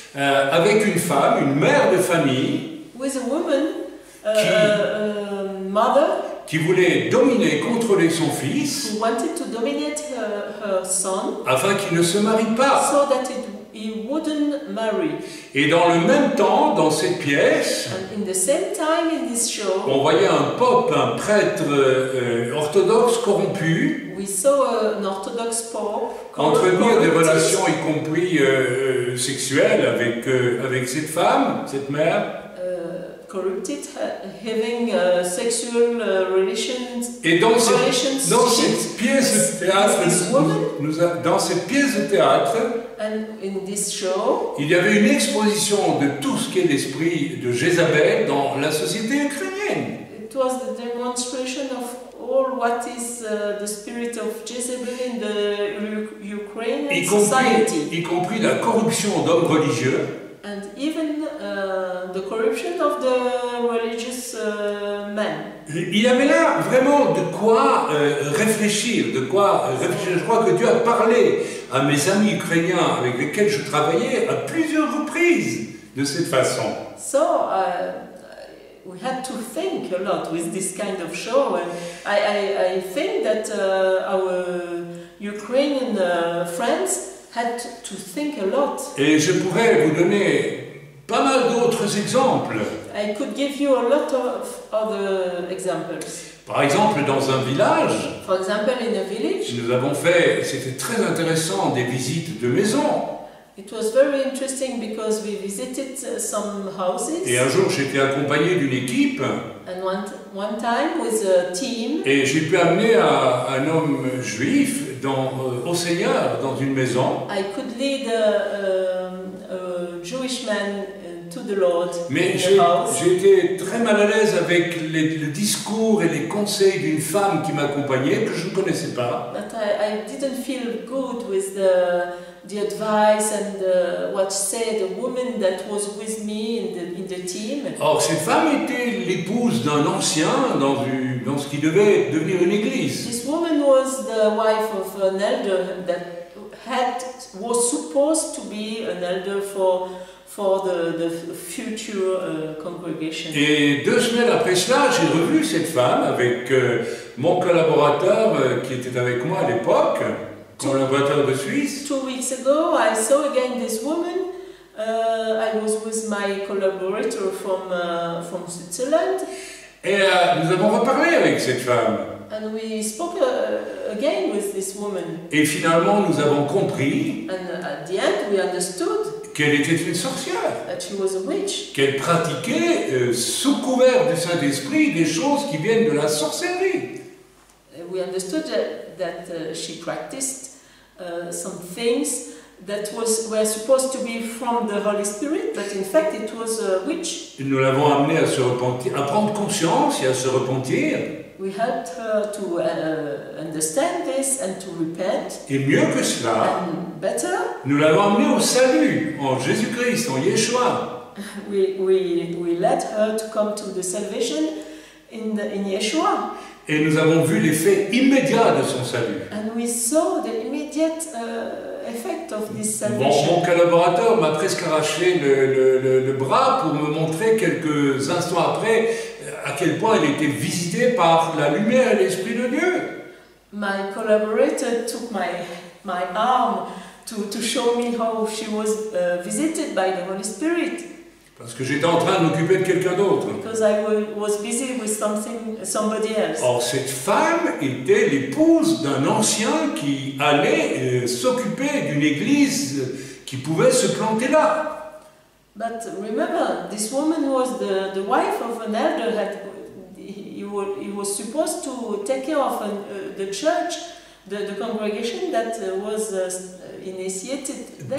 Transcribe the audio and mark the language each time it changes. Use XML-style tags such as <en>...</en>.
<fr>Avec une femme, une mère de famille.</fr> <en>With a woman, a mother.</en> <fr>Qui voulait dominer, contrôler son fils.</fr> <en>Who wanted to dominate her son.</en> <fr>Afin qu'il ne se marie pas.</fr> <en>So that he wouldn't marry.</en> <fr>Et dans le même temps, dans cette pièce,</fr> <en>and in the same time in this show,</en> <fr>on voyait un pope, un prêtre orthodoxe corrompu.</fr> <en>We saw an Orthodox pope</en> <fr>entretenir des relations, y compris sexuelles, avec cette femme, cette mère.</fr> <en>Corrupted, having sexual relations.</en> <fr>Et dans cette pièce de théâtre, dans cette pièce de théâtre,</fr> <en>and in this show,</en> <fr>il y avait une exposition de tout ce qu'est l'esprit de Jézabel dans la société ukrainienne.</fr> <en>It was the demonstration of all what is the spirit of Jezebel in the Ukrainian society.</en> <fr>Y compris la corruption d'hommes religieux.</fr> <en>And even the corruption of the religious men.</en> <fr>Il y avait là vraiment de quoi réfléchir, Je crois que Dieu a parlé à mes amis ukrainiens avec lesquels je travaillais à plusieurs reprises de cette façon.</fr> <en>So we had to think a lot with this kind of show, and I think that our Ukrainian friends had to think a lot.</en> <fr>Et je pourrais vous donner pas mal d'autres exemples.</fr> <en>I could give you a lot of other examples.</en> <fr>Par exemple, dans un village,</fr> <en>For example, in a village,</en> <fr>nous avons fait, c'était très intéressant, des visites de maisons.</fr> <en>it was very interesting because we visited some houses,</en> <fr>Et un jour, j'étais accompagné d'une équipe</fr> <en>and one time with a team,</en> <fr>et j'ai pu amener un homme juif au Seigneur dans une maison.</fr> <en>I could lead a Jewish man to the Lord</en> <fr>Mais</fr> <en>in the house.</en> <fr>j'ai été très mal à l'aise avec le discours et les conseils d'une femme qui m'accompagnait, que je ne connaissais pas.</fr> <en>But I didn't feel good with the advice and what said a woman that was with me in the team.</en> <fr>Or, cette femme était l'épouse d'un ancien dans ce qui devait devenir une église.</fr> <en>This woman was the wife of an elder that was supposed to be an elder for the future congregation.</en> <fr>Et 2 semaines après cela, j'ai revu cette femme avec mon collaborateur qui était avec moi à l'époque, collaborateur de Suisse.</fr> <en>2 weeks ago, I saw again this woman. I was with my collaborator from Switzerland.</en> <fr>Et nous avons reparlé avec cette femme.</fr> <en>And we spoke again with this woman.</en> <fr>Et finalement, nous avons compris</fr> <en>And at the end, we understood</en> <fr>qu'elle était une sorcière,</fr> <en>that she was a witch.</en> <fr>qu'elle pratiquait sous couvert du Saint-Esprit des choses qui viennent de la sorcellerie.</fr> <en>We understood that she practiced some things that were supposed to be from the Holy Spirit, but in fact it was a witch.</en> <fr>Nous l'avons amenée à se repentir, à prendre conscience et à se repentir.</fr> <en>We helped her to understand this and to repent.</en> <fr>Et mieux que cela,</fr> <en>And better,</en> <fr>nous l'avons amenée au salut, en Jésus-Christ, en Yeshua.</fr> <en>we led her to come to the salvation in Yeshua.</en> <fr>Et nous avons vu l'effet immédiat de son salut.</fr> <en>And we saw the immediate effect of this salvation.</en> <fr>Mon collaborateur m'a presque arraché le bras pour me montrer quelques instants après à quel point elle était visitée par la lumière et l'Esprit de Dieu.</fr> <en>My collaborator took my arm to show me how she was visited by the Holy Spirit.</en> <fr>Parce que j'étais en train de m'occuper de quelqu'un d'autre.</fr> <en>Because I was busy with somebody else.</en> <fr>Or, cette femme était l'épouse d'un ancien qui allait s'occuper d'une église qui pouvait se planter là.</fr> <en>But remember, this woman was the wife of an elder. He was supposed to take care of the church, the congregation that was initiated there.</en>